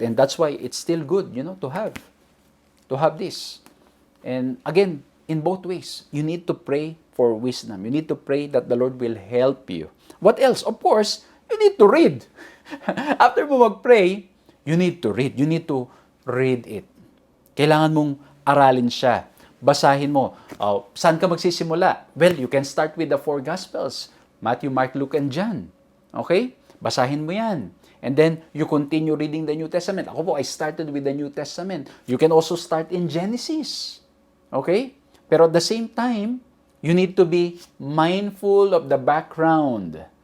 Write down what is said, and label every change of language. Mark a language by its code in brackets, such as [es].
[en] And that's why it's still good, to have this. And again, in both ways, you need to pray for wisdom. You need to pray that the Lord will help you. What else? Of course, you need to read. After mo mag-pray, you need to read. You need to read it. [tl] Kailangan mong aralin siya. Basahin mo. Saan ka magsisimula? [en] Well, you can start with the 4 Gospels. Matthew, Mark, Luke, and John. Okay? [tl] Basahin mo yan. [en] And then, you continue reading the New Testament. Ako po, I started with the New Testament. You can also start in Genesis. Okay? Pero at the same time, you need to be mindful of the background.